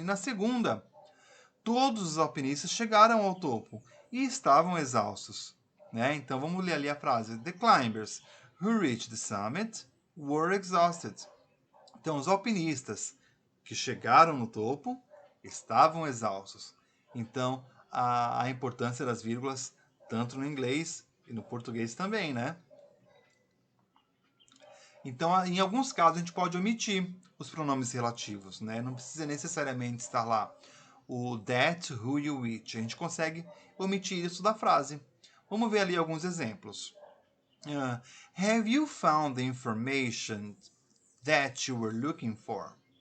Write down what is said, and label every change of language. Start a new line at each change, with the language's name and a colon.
Portuguese: E na segunda, todos os alpinistas chegaram ao topo e estavam exaustos. Né? Então vamos ler ali a frase.
English: The climbers who reached the summit were exhausted.
Portuguese: Então os alpinistas que chegaram no topo estavam exaustos. Então a importância das vírgulas, tanto no inglês e no português também, né? Então, em alguns casos, a gente pode omitir os pronomes relativos, né? Não precisa necessariamente estar lá o that, who e o which. A gente consegue omitir isso da frase. Vamos ver ali alguns exemplos.
English: Have you found the information that you were looking for?